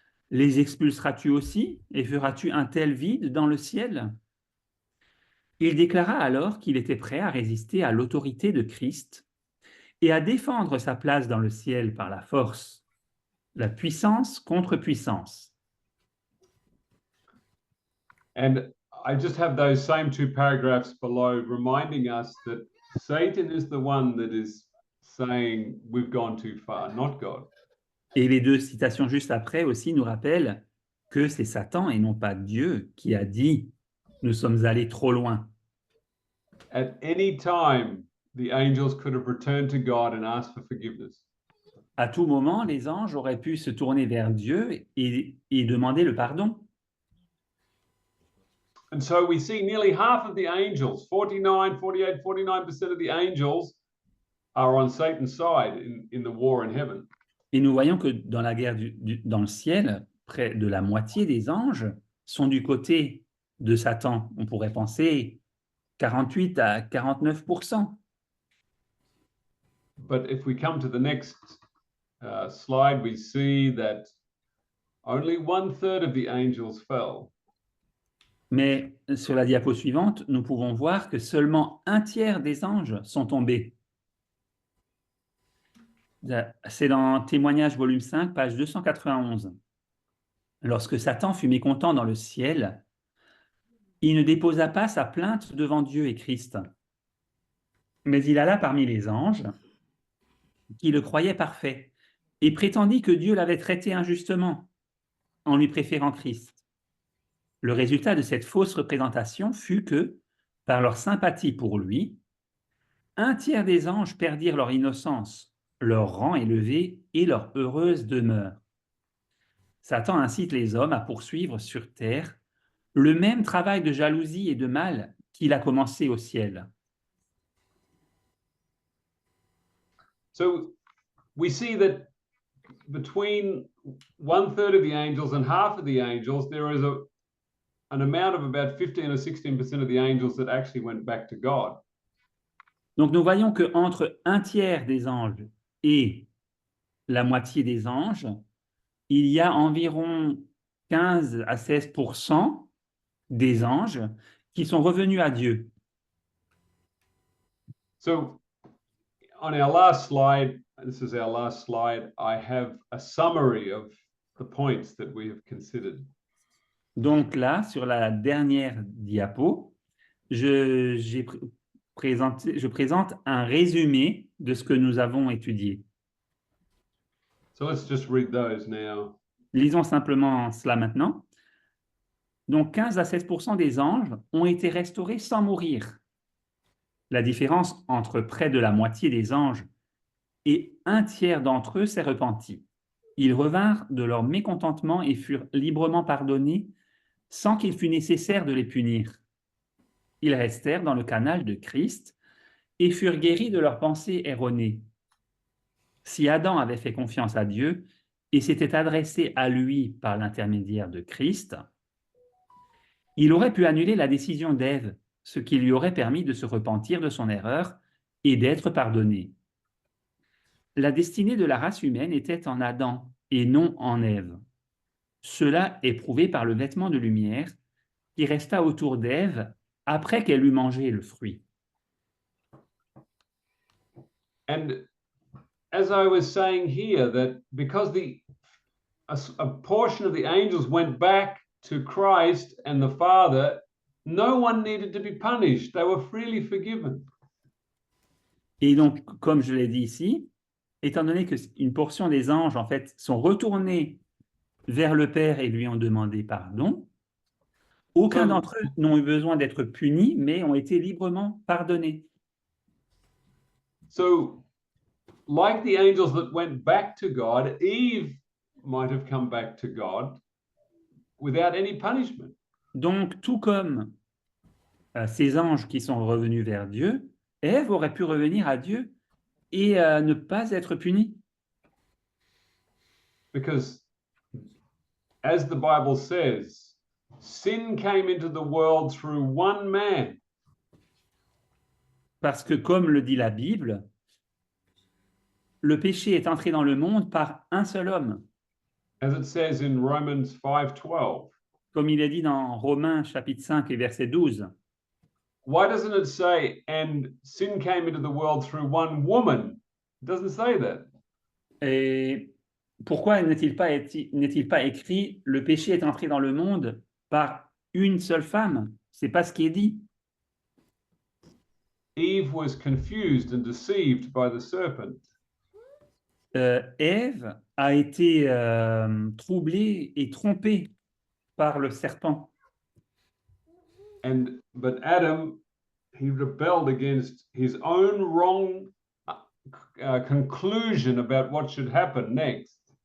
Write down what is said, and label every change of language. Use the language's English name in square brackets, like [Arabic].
[French] Les expulseras-tu aussi et feras-tu un tel vide dans le ciel? Il déclara alors qu'il était prêt à résister à l'autorité de Christ et à défendre sa place dans le ciel par la force, la puissance contre puissance. [English] And I just have those same two paragraphs below reminding us that Satan is the one that is saying we've gone too far, not God. [French] Et les deux citations juste après aussi nous rappellent que c'est Satan et non pas Dieu qui a dit « nous sommes allés trop loin ». [English] At any time, the angels could have returned to God and asked for forgiveness. [French] À tout moment, les anges auraient pu se tourner vers Dieu et demander le pardon. [English] And so we see nearly half of the angels, 49, 48, 49% of the angels are on Satan's side in the war in heaven. [French] Et nous voyons que dans la guerre dans le ciel, près de la moitié des anges sont du côté de Satan. On pourrait penser 48 à 49%. [English] But if we come to the next slide, we see that only 1/3 of the angels fell. [French] Mais sur la diapo suivante, nous pouvons voir que seulement un tiers des anges sont tombés. C'est dans Témoignages volume 5, page 291. Lorsque Satan fut mécontent dans le ciel, il ne déposa pas sa plainte devant Dieu et Christ, mais il alla parmi les anges qui le croyaient parfait et prétendit que Dieu l'avait traité injustement en lui préférant Christ. Le résultat de cette fausse représentation fut que, par leur sympathie pour lui, un tiers des anges perdirent leur innocence, leur rang élevé et leur heureuse demeure. Satan incite les hommes à poursuivre sur terre le même travail de jalousie et de mal qu'il a commencé au ciel. [English] So we see that between 1/3 of the angels and half of the angels, there is an amount of about 15 or 16% of the angels that actually went back to God. [French] Donc nous voyons qu'entre un tiers des anges et la moitié des anges, il y a environ 15 à 16% des anges qui sont revenus à Dieu. [English] So on our last slide, this is our last slide, I have a summary of the points that we have considered. [French] Donc là, sur la dernière diapo, je présente un résumé de ce que nous avons étudié. [English] So let's just read those now. [French] Lisons simplement cela maintenant. Donc 15 à 16% des anges ont été restaurés sans mourir. La différence entre près de la moitié des anges et un tiers d'entre eux s'est repenti. Ils revinrent de leur mécontentement et furent librement pardonnés sans qu'il fût nécessaire de les punir. Ils restèrent dans le canal de Christ et furent guéris de leurs pensées erronées. Si Adam avait fait confiance à Dieu et s'était adressé à lui par l'intermédiaire de Christ, il aurait pu annuler la décision d'Ève, ce qui lui aurait permis de se repentir de son erreur et d'être pardonné. La destinée de la race humaine était en Adam et non en Ève. Cela est prouvé par le vêtement de lumière qui resta autour d'Ève après qu'elle eut mangé le fruit. [English] And as I was saying here, that because a portion of the angels went back to Christ and the Father, no one needed to be punished. They were freely forgiven. [French] Et donc, comme je l'ai dit ici, étant donné qu'une portion des anges, en fait, sont retournés vers le Père et lui ont demandé pardon, aucun d'entre eux n'ont eu besoin d'être punis, mais ont été librement pardonnés. [English] So, like the angels that went back to God, Eve might have come back to God without any punishment. [French] Donc, tout comme ces anges qui sont revenus vers Dieu, Ève aurait pu revenir à Dieu et ne pas être punie. [English] Because, as the Bible says, sin came into the world through one man. [French] Parce que, comme le dit la Bible, le péché est entré dans le monde par un seul homme. [English] As it says in Romans 5:12. [French] Comme il est dit dans Romains chapitre 5 et verset 12. [English] Why doesn't it say, and sin came into the world through one woman? It doesn't say that. [French] Et pourquoi n'est-il pas écrit le péché est entré dans le monde par une seule femme? C'est pas ce qui est dit. [English] Eve was confused and deceived by the serpent. [French] Ève a été troublée et trompée par le serpent. [English] But Adam, he rebelled against his own wrong conclusion about what should happen next.